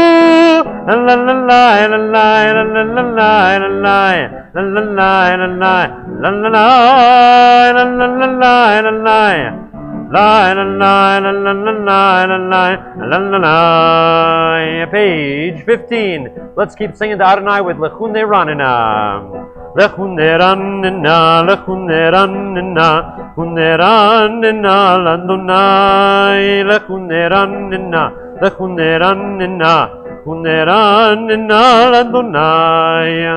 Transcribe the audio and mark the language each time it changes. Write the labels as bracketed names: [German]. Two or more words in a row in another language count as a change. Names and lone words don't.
[English] La la la la la la la la la la la la la la la la. Page 15. Let's keep singing to Adonai with Lechunei Ranina. [Hebrew] לכו נרננה, לכו נרננה, לכו נרננה, לאדוני, לכו נרננה, לכו נרננה, לכו נרננה, לאדוני.